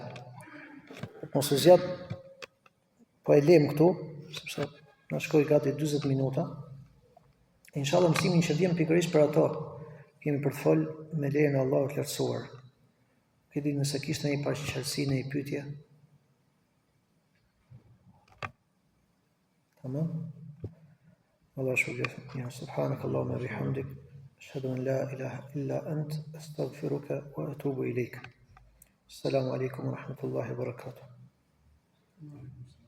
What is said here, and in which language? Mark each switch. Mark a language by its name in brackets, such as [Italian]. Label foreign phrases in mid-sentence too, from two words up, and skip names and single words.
[Albanian] Mos u zgjat, po e lëm këtu, sepse na shkoi gati 40 minuta. Inshallah mësimin që vjen pikërisht për ato, kemi për të fol me lejen e Allahut të lartësuar. Këti nëse kishte një paraqitësi në një pyetje. Tamam? Allah shpëlbeft. [Arabic] Ja سبحانك اللهم وبحمدك أشهد أن لا إله إلا أنت أستغفرك وأتوب إليك. السلام عليكم ورحمة الله وبركاته.